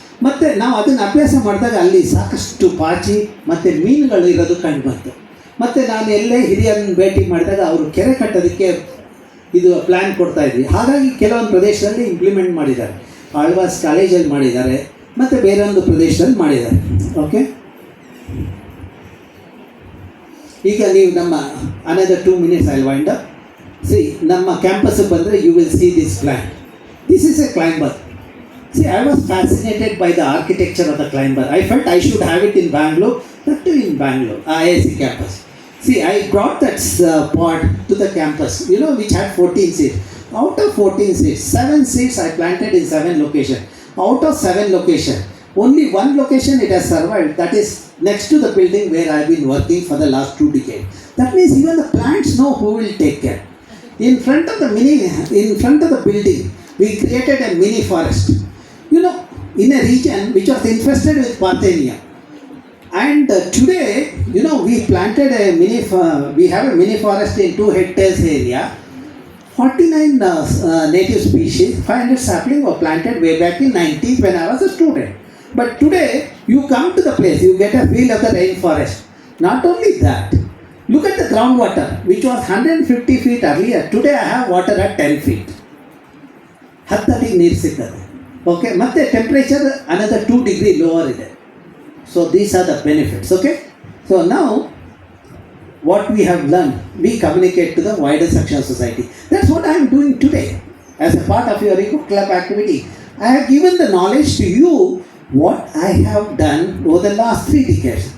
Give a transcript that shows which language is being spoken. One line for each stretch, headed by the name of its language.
Kannada: ಮತ್ತು ನಾವು ಅದನ್ನು ಅಭ್ಯಾಸ ಮಾಡಿದಾಗ ಅಲ್ಲಿ ಸಾಕಷ್ಟು ಪಾಚಿ ಮತ್ತು ಮೀನುಗಳು ಇರೋದು ಕಂಡು ಬಂತು. ಮತ್ತು ನಾನು ಎಲ್ಲೇ ಹಿರಿಯರನ್ನು ಭೇಟಿ ಮಾಡಿದಾಗ ಅವರು ಕೆರೆ ಕಟ್ಟೋದಕ್ಕೆ ಇದು ಪ್ಲ್ಯಾನ್ ಕೊಡ್ತಾಯಿದ್ವಿ. ಹಾಗಾಗಿ ಕೆಲವೊಂದು ಪ್ರದೇಶದಲ್ಲಿ ಇಂಪ್ಲಿಮೆಂಟ್ ಮಾಡಿದ್ದಾರೆ, ಆಳ್ವಾಸ್ ಕಾಲೇಜಲ್ಲಿ ಮಾಡಿದ್ದಾರೆ, ಮತ್ತು ಬೇರೆ ಒಂದು ಪ್ರದೇಶದಲ್ಲಿ ಮಾಡಿದ್ದಾರೆ. ಓಕೆ, ಈಗ ನೀವು ನಮ್ಮ
English: another 2 minutes I'll wind up.
Kannada: ನಮ್ಮ ಕ್ಯಾಂಪಸ್ಗೆ ಬಂದರೆ
English: You will see this plan. This is a climber. I was fascinated by the architecture of the climber. I felt I should have it in Bangalore, not in Bangalore, IISc campus. I brought that pod to the campus, which had 14 seats. Out of 14 seats, 7 seats I planted in 7 locations. Out of 7 locations, only 1 location it has survived. That is next to the building where I have been working for the last 2 decades. That means even the plants know who will take care. In front of the building, we created a mini forest. In a region which was infested with Parthenia. And today, we planted we have a mini forest in 2 hectares area 49 native species, 500 saplings were planted way back in 90s when I was a student. But today, you come to the place, you get a feel of the rainforest. Not only that, look at the groundwater, which was 150 feet earlier. Today I have water at 10 feet.
Kannada: 10 ಅಡಿ ನೀರು ಸಿಗ್ತದೆ. Okay, ಮತ್ತೆ temperature
English: another 2 degree lower
Kannada: ಇದೆ.
English: So these are the benefits. Okay, so now what we have learned, we communicate to the wider section of society. That's what I am doing today as a part of your Eco Club activity. I have given the knowledge to you what I have done over the last 3 decades.